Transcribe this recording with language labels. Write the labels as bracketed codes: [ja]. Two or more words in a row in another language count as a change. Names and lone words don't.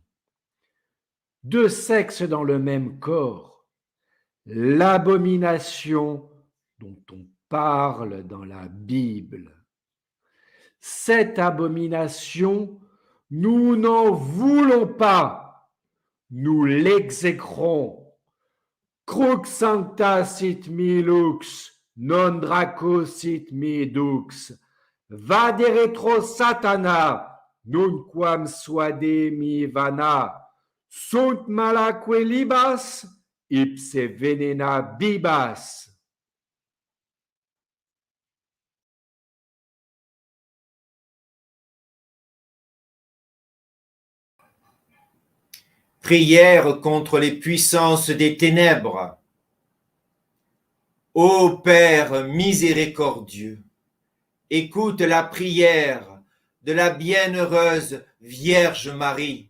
[fr] Deux sexes dans le même corps, l'abomination dont on parle dans la Bible. Cette abomination, nous n'en voulons pas, nous l'exécrons. [la] Crux sancta sit mi lux, non dracosit mi dux, vade retro satana, nunquam suade mi vana, sunt malaque libas, ipse venena bibas. [fr] Prière contre les puissances des ténèbres. Ô Père miséricordieux, écoute la prière de la bienheureuse Vierge Marie.